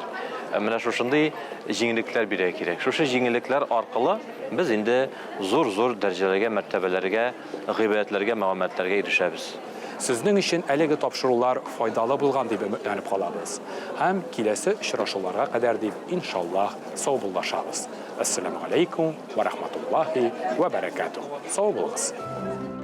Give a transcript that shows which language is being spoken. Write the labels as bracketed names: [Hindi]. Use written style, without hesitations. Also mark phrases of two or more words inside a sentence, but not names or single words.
[Tatar] Менә шушындый җиңеллекләр бирә кирәк. Шушы җиңеллекләр аркылы без инде зур дәрәҗәләргә, мәртәбәләргә, гыйбадәтләргә, мөгамәләтләргә ирешәбез. Сезнең өчен әлеге тапшырулар файдалы булган дип өметләнеп калабыз. Һәм киләсе очрашуларга кадәр дип иншаллаһ саубуллашабыз. [Arabic] السلام عليكم ورحمة الله وبركاته. [Tatar] Сау булыгыз.